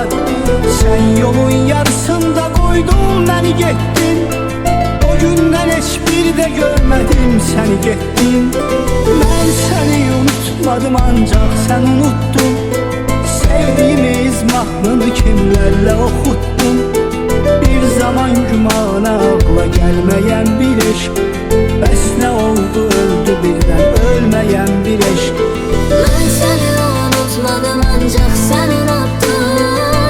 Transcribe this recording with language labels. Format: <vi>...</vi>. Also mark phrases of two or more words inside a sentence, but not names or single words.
<tr>Sen yolun yarısında koydun beni getdin.</tr> <az>O gündən heç bir də görmədim səni getdin. Mən səni unutmadım ancaq</az> <tr>sen unuttun.</tr> <az>Sevdiğimiz mahnını kimlərlə oxutdun.</az> <tr>Bir zaman gümana akla gelmeyen bir eşk. Bəs ne oldu öldü birden ölmeyen bir eşk. Ben seni unutmadım ancak sen unuttun.</tr>